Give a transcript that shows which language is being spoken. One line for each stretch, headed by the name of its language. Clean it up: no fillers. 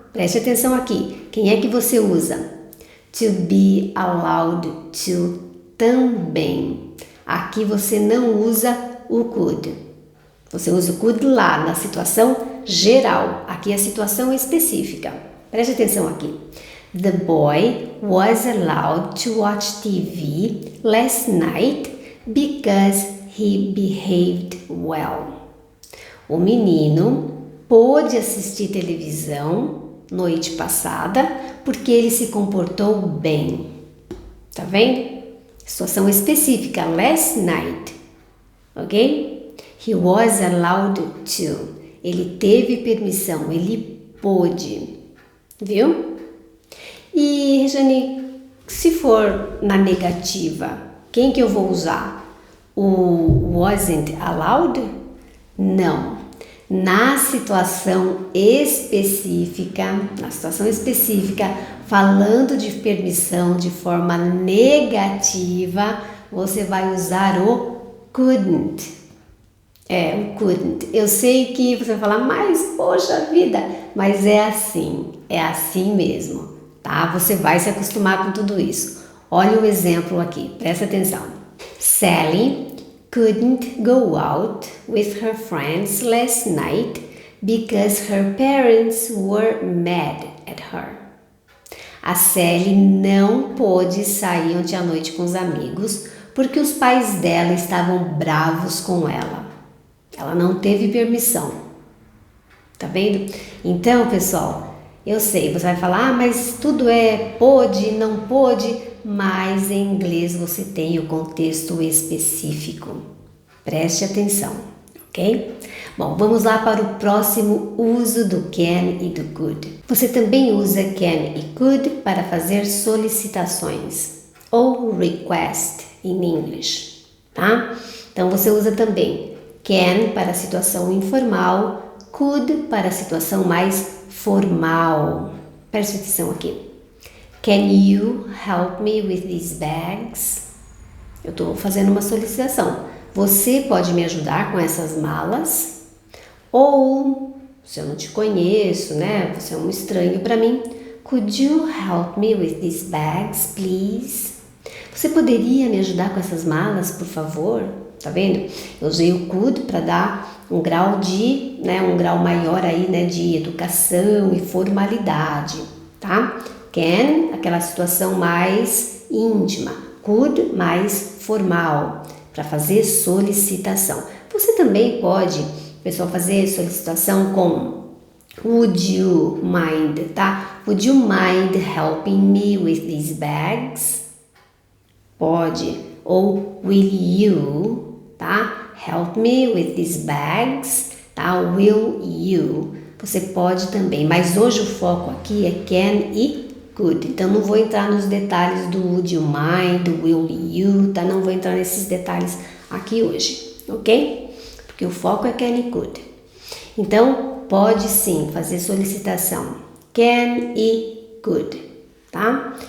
Portuguese: Preste atenção aqui. Quem é que você usa?
English: To be allowed to
Portuguese: também. Aqui você não usa o could. Você usa o could lá na situação geral. Aqui é a situação específica. Preste atenção aqui.
English: The boy was allowed to watch TV last night because he behaved well.
Portuguese: O menino pôde assistir televisão noite passada porque ele se comportou bem. Tá vendo? Situação específica, last night. Ok?
English: He was allowed to.
Portuguese: Ele teve permissão, ele pôde. Viu? E, Rejane, se for na negativa, quem que eu vou usar? O wasn't allowed? Não. na situação específica, falando de permissão de forma negativa, você vai usar o couldn't. O couldn't. Eu sei que você vai falar, mas poxa vida, mas é assim mesmo, tá? Você vai se acostumar com tudo isso. Olha o exemplo aqui, presta atenção.
English: Sally couldn't go out with her friends last night because her parents were mad at her.
Portuguese: A Sally não pôde sair ontem à noite com os amigos porque os pais dela estavam bravos com ela. Ela não teve permissão. Tá vendo? Então, pessoal, eu sei, você vai falar, mas tudo é pôde, não pôde, mas em inglês você tem o contexto específico. Preste atenção, ok? Bom, vamos lá para o próximo uso do can e do could. Você também usa can e could para fazer solicitações ou request em English, tá? Então você usa também can para a situação informal, could para a situação mais formal. Preste atenção aqui.
English: Can you help me with these bags?
Portuguese: Eu estou fazendo uma solicitação. Você pode me ajudar com essas malas? Ou, se eu não te conheço, né? Você é um estranho para mim.
English: Could you help me with these bags, please?
Portuguese: Você poderia me ajudar com essas malas, por favor? Tá vendo? Eu usei o could para dar um grau um grau maior aí, né, de educação e formalidade, tá? Can, aquela situação mais íntima. Could, mais formal, para fazer solicitação. Você também pode, pessoal, fazer solicitação com would you mind, tá?
English: Would you mind helping me with these bags? Pode. Ou will you, tá? Help me with these bags, tá? Will you.
Portuguese: Você pode também, mas hoje o foco aqui é can e could. Então não vou entrar nos detalhes do would you mind, do will you, tá? Não vou entrar nesses detalhes aqui hoje, ok? Porque o foco é can e could. Então pode sim fazer solicitação can e could, tá?